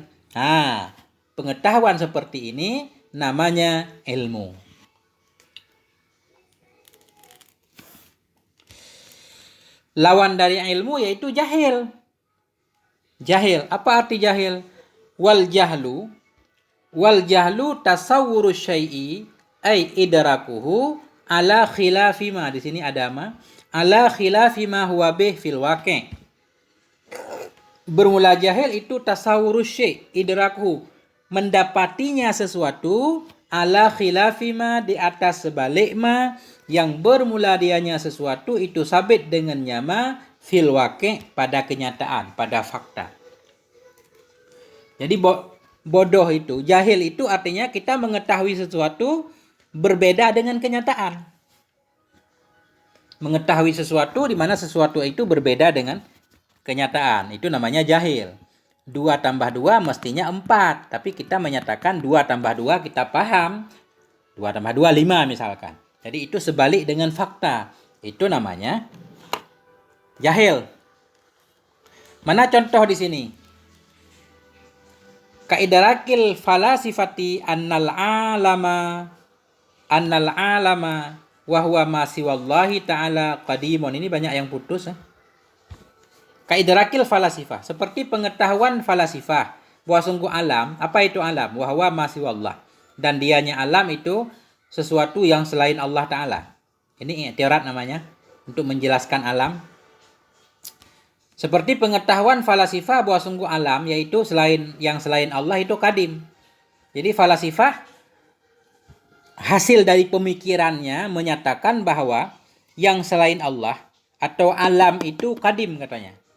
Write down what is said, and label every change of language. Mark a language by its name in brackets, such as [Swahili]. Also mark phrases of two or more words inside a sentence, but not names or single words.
[Indonesian] Nah, pengetahuan seperti ini namanya ilmu. Lawan dari ilmu yaitu jahil. Jahil, apa arti jahil? [Arabic] والجهل تصور الشيء أي إدراكه على خلاف ما. [Indonesian] Di sini ada ma. [Arabic] على خلاف ما هو به في الواقع'. [Indonesian] Bermula jahil itu [Arabic] تصور الشيء', [Indonesian] idrakuhu, mendapatinya sesuatu, [Arabic] على خلاف ما, [Indonesian] di atas sebalik ma, yang bermula dianya sesuatu itu sabit dengan nyama [Arabic] في الواقع', [Indonesian] pada kenyataan, pada fakta. Jadi bodoh itu, jahil itu artinya kita mengetahui sesuatu berbeda dengan kenyataan. Mengetahui sesuatu di mana sesuatu itu berbeda dengan kenyataan. Itu namanya jahil. 2 tambah 2 mestinya 4. Tapi kita menyatakan 2 tambah 2 kita paham. 2 tambah 2 5 misalkan. Jadi itu sebalik dengan fakta. Itu namanya jahil. Mana contoh di sini? [Arabic] كإدراك الفلاسفة أن العالم وهو ما سوى الله تعالى قديم. [Indonesian] Ini banyak yang putus. [Arabic] كإدراك الفلاسفة, [Indonesian] seperti pengetahuan falasifah bahwa sungguh alam, apa itu alam? [Arabic] وهو ما سوى الله, [Indonesian] dan dianya alam itu sesuatu yang selain Allah Ta'ala. Ini i'tirat namanya, untuk menjelaskan alam. Seperti pengetahuan falasifah bahwa sungguh alam, yaitu selain Allah itu kadim. Jadi falasifah hasil dari pemikirannya menyatakan bahwa yang selain Allah atau alam itu kadim katanya.